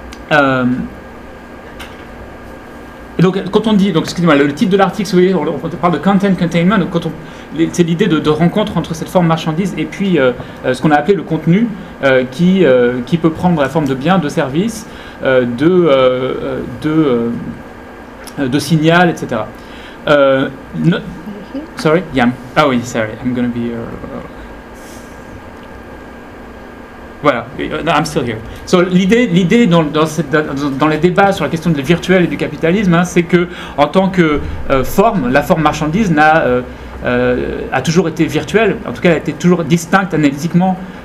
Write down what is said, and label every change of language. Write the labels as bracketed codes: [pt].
[fr] Donc quand on dit, le titre de l'article, on parle de content containment, donc c'est l'idée de rencontre entre cette forme marchandise et puis ce qu'on a appelé le contenu qui peut prendre la forme de biens, de services, de signal, etc. [en] Yeah. Oh oui, sorry, I'm going to be... Voilà, no, I'm still here. [fr] So, l'idée dans les débats sur la question du virtuel et du capitalisme, hein, c'est que en tant que forme, la forme marchandise a toujours été virtuelle, en tout cas elle a été toujours distincte analytiquement